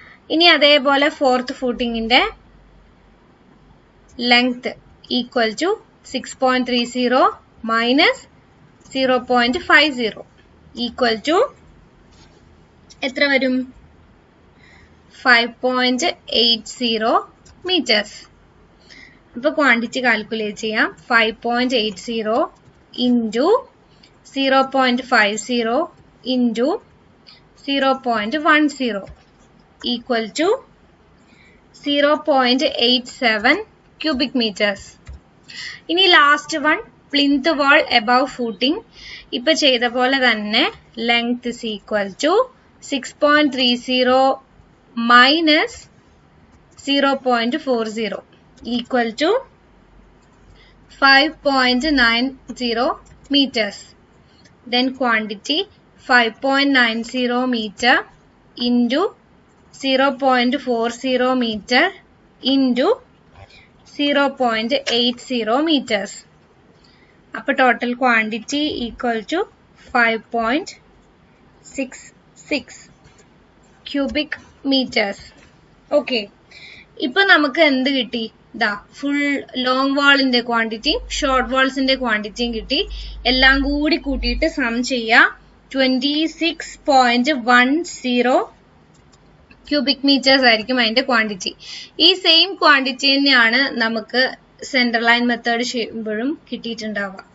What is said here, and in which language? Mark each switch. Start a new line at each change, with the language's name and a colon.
Malayalam: ഇനി അതേപോലെ fourth ഫൂട്ടിങ്ങിന്റെ length equal to 6.30 minus 0.50 equal to എത്ര വരും? 5.80 മീറ്റേഴ്സ്. അപ്പൊ ക്വാണ്ടിറ്റി കാൽക്കുലേറ്റ് ചെയ്യാം. 5.80
English: into 0.50 into 0.10 equal to 0.87 cubic meters. ഇനി last one plinth wall above footing.
Malayalam: ഇപ്പൊ ചെയ്ത പോലെ തന്നെ
English: Length is equal to 6.30 minus 0.40 equal to 5.90 meters. Then quantity 5.90 meter into 0.40 meter into 0.80 meters. അപ്പോൾ total quantity equal to 5.66 cubic meters.
Malayalam: Okay. ഇപ്പോൾ നമുക്ക് എന്ത് കിട്ടി? ദാ ഫുൾ ലോങ് വാളിന്റെ ക്വാണ്ടിറ്റിയും ഷോർട്ട് വാൾസിന്റെ ക്വാണ്ടിറ്റിയും കിട്ടി. എല്ലാം കൂടി കൂട്ടിയിട്ട് സം ചെയ്യുക. 26.10 ക്യൂബിക് മീറ്റേഴ്സ് ആയിരിക്കും അതിന്റെ ക്വാണ്ടിറ്റി. ഈ സെയിം ക്വാണ്ടിറ്റി തന്നെയാണ് നമുക്ക് സെന്റർ ലൈൻ മെത്തേഡ് ചെയ്യുമ്പോഴും കിട്ടിയിട്ടുണ്ടാവുക.